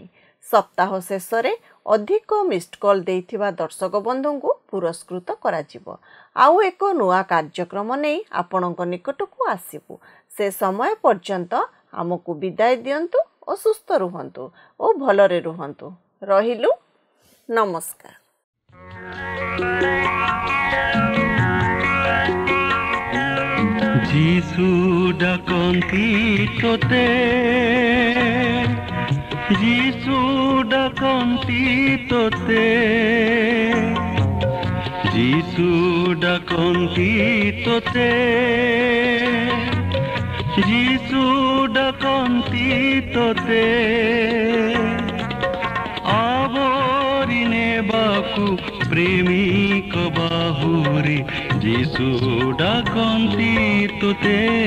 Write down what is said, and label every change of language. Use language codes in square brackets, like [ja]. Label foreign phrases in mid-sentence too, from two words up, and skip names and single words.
[or] ସପ୍ତାହ ଶେଷରେ ଅଧିକ ମିସ୍ଡ କଲ୍ ଦେଇଥିବା ଦର୍ଶକ ବନ୍ଧୁଙ୍କୁ ପୁରସ୍କୃତ କରାଯିବ। ଆଉ ଏକ ନୂଆ କାର୍ଯ୍ୟକ୍ରମ ନେଇ ଆପଣଙ୍କ ନିକଟକୁ ଆସିବୁ। ସେ ସମୟ ପର୍ଯ୍ୟନ୍ତ ଆମକୁ ବିଦାୟ ଦିଅନ୍ତୁ ଓ ସୁସ୍ଥ ରୁହନ୍ତୁ ଓ ଭଲରେ ରୁହନ୍ତୁ। ରହିଲୁ, ନମସ୍କାର। ଯିଶୁ ଡାକନ୍ତି ତୋତେ, ଯିଶୁ ଡାକନ୍ତି ତୋତେ, ଯିଶୁ ଡାକନ୍ତି ତୋତେ, ଯୀଶୁ ଡାକନ୍ତି ତୋତେ ଆଉରି ନେବାକୁ ପ୍ରେମିକ ବାହୁରେ ଯୀଶୁ ଡାକନ୍ତି ତୋତେ